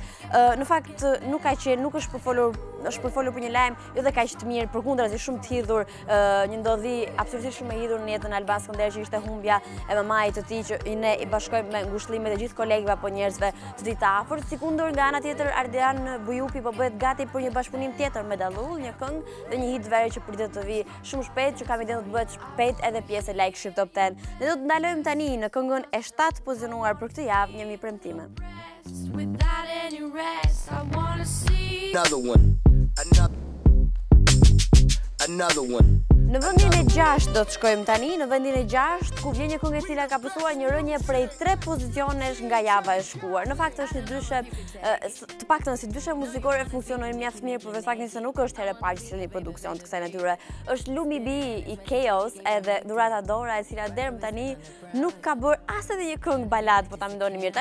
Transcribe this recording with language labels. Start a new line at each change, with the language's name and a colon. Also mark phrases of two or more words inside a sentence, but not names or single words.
Albanian: Në fakt nuk është përfolur për një lajm jo dhe kaq të mirë, përkundrazi shumë të hidhur, një ndodhi absolutisht shumë e hidhur në jetën e Alban Skënderë që ishte humbja e mamait të tij, që ne i bashkojmë me ngushëllimet e gjithë kolegëve apo njerëzve të tij të afërt. Sikundër nga ana tjetër Ardian Bujupi po bëhet gati për një bashkëpunim tjetër me Dallull, një këngë dhe një hit vere që pritet të vi shumë shpejt, që kam idenë të bëhet shpejt edhe pjesë e Like Shqip Top 10. Ne do të ndalojmë tani në këngën e 7 pozicionuar për këtë javë, Një mi premtime.
English: Another one. Another one.
Albanian: Në vendin e 6 do të shkojmë tani, në vendin e 6, ku vjen një këngë e cila ka pësuar një rënje prej 3 pozicionesh nga java e shkuar. Në fakt është një dyshe, të paktën si dyshe muzikore funksionojnë mjaft mirë, për faktin se nuk është herë e parë që sjell një produksion të kësaj natyre. Është Lumi B i Chaos edhe Dhurata Dora, e cila deri më tani nuk ka bërë as edhe një këngë balad, po ta mendoni mirë.